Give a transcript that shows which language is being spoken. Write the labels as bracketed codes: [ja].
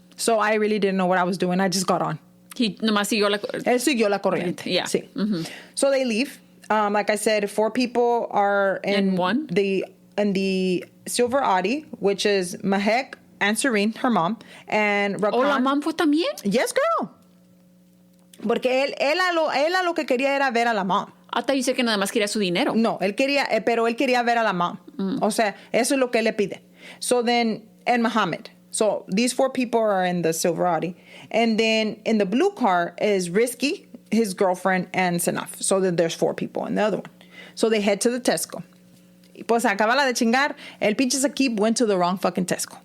[en] So I really didn't know what I was doing. I just got on. [es] He nomás siguió Él siguió la corriente. [en] Yeah. Sí. Mm-hmm. So they leave. Like I said, 4 people are in the silver Audi, which is Mahek, Ansarine, her mom, and Rakan. [es] ¿O la mom fue también? [en] Yes, girl. [es] Porque él a lo que quería era ver a la mom. Hasta dice que nada más quería su dinero. No, pero él quería ver a la mom. O sea, eso es lo que él le pide. [en] So then, and Muhammad. So these 4 people are in the silver Audi. And then in the blue car is Risky, his girlfriend, and Sanaf. So then there's 4 people in the other one. So they head to the Tesco. [es] Pues acabala de chingar, el pinche Saqib [en] went to the wrong fucking Tesco.